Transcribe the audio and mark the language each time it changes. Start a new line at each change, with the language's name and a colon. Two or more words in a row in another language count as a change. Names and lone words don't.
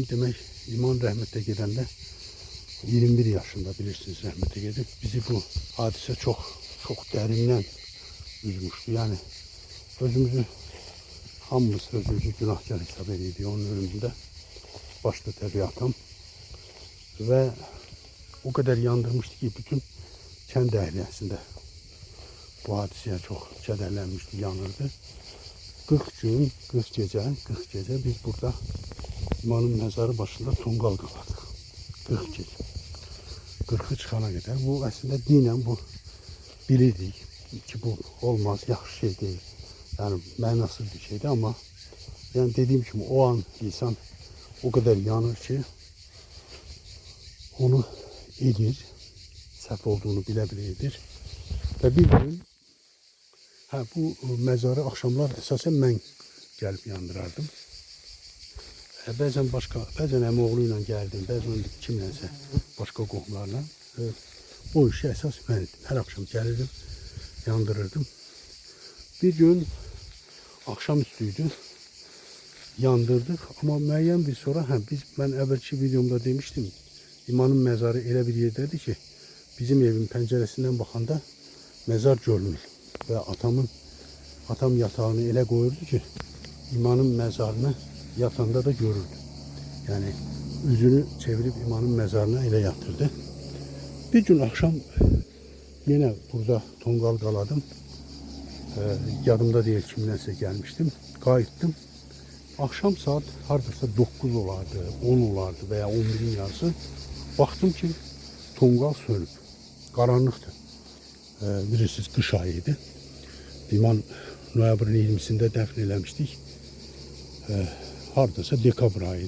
Azerbaijani: Demək, İman rəhmətə gedəndə 21 yaşında bilirsiniz rəhmətə gedib. Bizi bu hadisə çok dərindən üzmüşdü. Yani hamımız özümüzü günahkar hesab edirdik onun ölümündə. Başta təbii atam.
Turkish: Ve o kadar yandırmıştı
Azerbaijani: ki bütün kənd əhliyəsində bu hadisəyə çok kədərlənmişdi, yanırdı. 40 gün, 40 gece biz burada İmanın mezarı başında tonqal qaladıq. 40 gece. 40'ı çıxana kadar. Bu
Turkish: aslında dinen
Azerbaijani: bu bilirdik ki bu olmaz, yaxşı şey değil. Yani mənasız bir şeydi
Turkish: ama yani dediğim gibi
Azerbaijani: o an insan
Turkish: o kadar
Azerbaijani: yanır ki onu edir, səhv olduğunu bile edir.
Turkish: Ve bir gün bu mezarı akşamlar esasen mən gelip yandırardım.
Azerbaijani: Bəzən əmioğluyla gəldim, bəzən kimlənsə, başka qohumlarla. O işi əsas mən etdim. Hər akşam gəlirdim, yandırırdım. Bir gün akşamüstüydü, yandırdık ama müəyyən bir sonra, ben əvvəlki videomda demiştim, İmanın mezarı elə bir yerdədir ki, bizim evin pəncərəsindən baxanda mezar görünür. Ve atam yatağını ele koyurdu ki İmanın mezarını yatanda da görürdü.
Turkish: Yani yüzünü çevirip İmanın mezarına ele yatırdı. Bir gün akşam yine burada
Azerbaijani: tonqal qaladım.
Turkish: Yadımda değil kimdense gelmiştim.
Azerbaijani: Qayıtdım. Akşam saat hardasa 9 olardı, 10 olardı veya 11'in yarısı. Baktım ki tonqal sönüb. Qaranlıqdı. Bilirsiniz
Turkish: kış ayıydı.
Azerbaijani: İman noyabrın 20'sinde dəfn eləmişdik. Hardasa dekabr ayıydı.